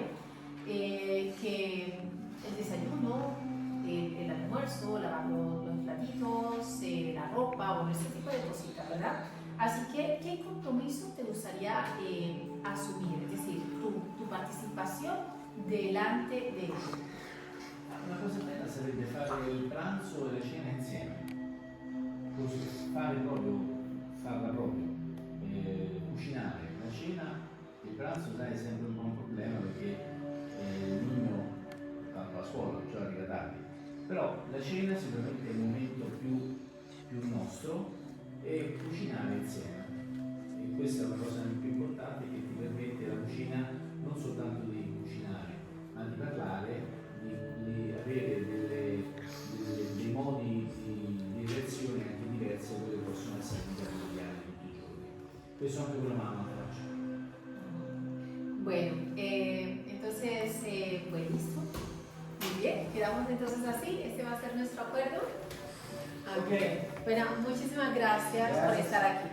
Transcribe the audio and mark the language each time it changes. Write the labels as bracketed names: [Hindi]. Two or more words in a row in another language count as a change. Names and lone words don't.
[Spanish] Que el desayuno, el almuerzo, lavar los platitos, la ropa, bueno, ese tipo de cositas, ¿verdad? Así que, ¿qué compromiso te gustaría asumir? Es decir, tu participación delante de él. [Italian] Una cosa bella sarebbe fare il pranzo e la cena insieme, così farla proprio, cucinare la cena. Il pranzo sai è sempre un po' un problema perché ognuno va a scuola, cioè arriva tardi, però la cena sicuramente è il momento più nostro e cucinare insieme. E questa è una cosa più importante che ti permette la cucina non soltanto di cucinare, ma di parlare, di avere dei modi di reazione anche diversi da quelli che possono essere in vita quotidiana tutti i giorni. Questo anche con la mamma faccio. [Spanish] Bueno, entonces, buenísimo. Muy bien, quedamos entonces así. Este va a ser nuestro acuerdo. Okay. Bueno, muchísimas gracias por estar aquí.